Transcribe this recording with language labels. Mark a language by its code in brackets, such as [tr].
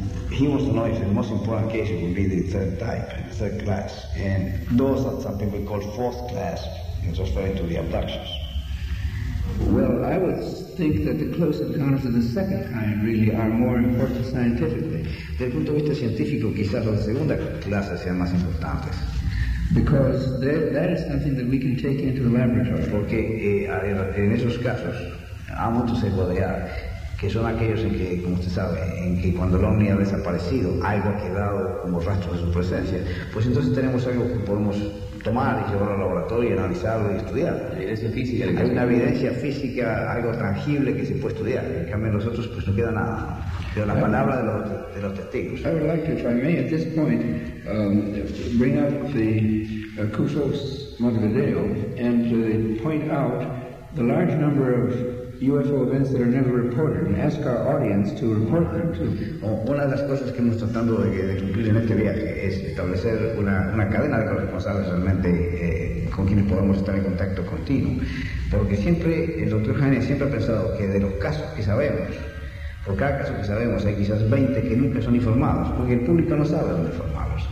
[en] He wants to know if the most important case would be the third type, the third class, and those are something we call fourth class, and referring to the abductions. Well, I would think that the close encounters of the second kind really are more important scientifically. [es] Del punto de vista científico, quizás la segunda clase sean más importantes. [en] Because that is something that we can take into the laboratory. [es] Porque en esos casos, a muchos se podría, que son aquellos en que, como usted sabe, en que cuando el ovni ha desaparecido, algo ha quedado como rastro de su presencia, pues entonces tenemos algo que podemos tomar y llevarlo al laboratorio y analizarlo y estudiar. Evidencia física. Hay una evidencia física, algo tangible que se puede estudiar. En cambio, nosotros, pues no queda nada. Queda la palabra de los testigos. [en] I would like to, if I may, at this point, bring up the Cufos Montevideo and to point out the large number of UFO events that are never reported and ask our audience to report them too. [es] Una de las cosas que hemos tratando de cumplir en este viaje es establecer una cadena de corresponsales realmente con quienes podemos estar en contacto continuo. Porque siempre, el doctor Jaime siempre ha pensado que de los casos que sabemos, por cada caso que sabemos hay quizás 20 que nunca son informados, porque el público no sabe dónde informarlos.